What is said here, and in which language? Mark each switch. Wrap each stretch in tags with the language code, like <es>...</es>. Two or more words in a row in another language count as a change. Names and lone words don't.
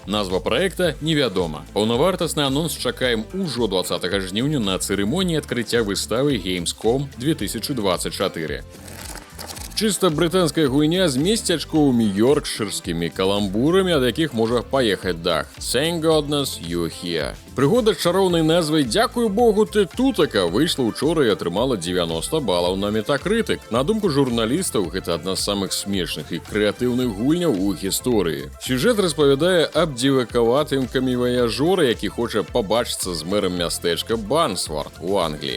<be>Назва праекта невядома. Паўнавартасны анонс чакаем ужо 20 жніўня на цырымоніі адкрыцця выставы Gamescom 2024. Чыста брытанская гульня з месцячковымі йоркшырскімі каламбурамі, ад якіх можа паехаць дах. Thank goodness you're here. Прыгода з чароўнай назвай «Дзякуй Богу, ты тутака» выйшла учора і атрымала 90 балаў на Metacritic. На думку журналістаў, гэта адна з самых смешных і крэатыўных гульняў у гісторыі. Сюжэт распавядае аб дзівакаватым каміваяжора, які хоча пабачыцца з мэрам мястэчка Бансвард у Англіі.</be>